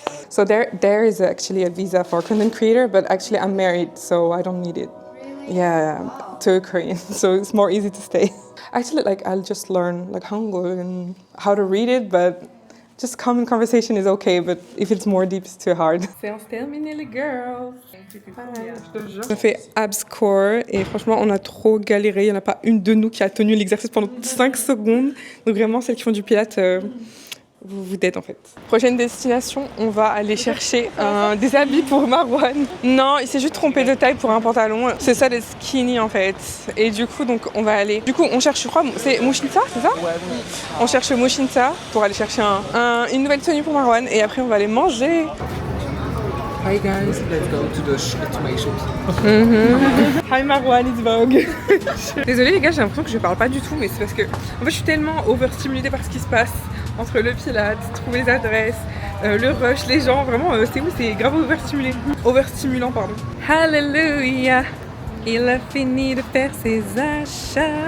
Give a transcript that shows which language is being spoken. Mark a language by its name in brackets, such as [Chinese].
[English] So there is actually a visa for content creator, but actually I'm married, so I don't need it. Really? Yeah, to Korean, so it's more easy to stay. Actually, like I'll just learn like Hangul and how to read it, but just common conversation is okay, but if it's more deep, it's too hard. [French] Séance terminée les girls. On a fait abs core et franchement on a trop galéré, il n'y en a pas une de nous qui a tenu l'exercice pendant 5 secondes. Donc vraiment celles qui font du pilates, vous dead en fait. Prochaine destination, on va aller chercher des habits pour Marwan. Non, il s'est juste trompé de taille pour un pantalon. C'est ça des skinny en fait. Et du coup donc on va aller. Du coup on cherche, je crois, c'est Mushinsa, c'est ça? Ouais, On cherche Mushinsa pour aller chercher une nouvelle tenue pour Marwan et après on va aller manger. [English] Hi guys, let's go to my shop. Hi Marwan, it's Vogue. [French] Désolée les gars, j'ai l'impression que je parle pas du tout, mais c'est parce que en fait je suis tellement overstimulée par ce qui se passe entre le pilates, trouver les adresses, le rush, les gens, vraiment c'est où, c'est grave overstimulant pardon. Hallelujah, il a fini de faire ses achats.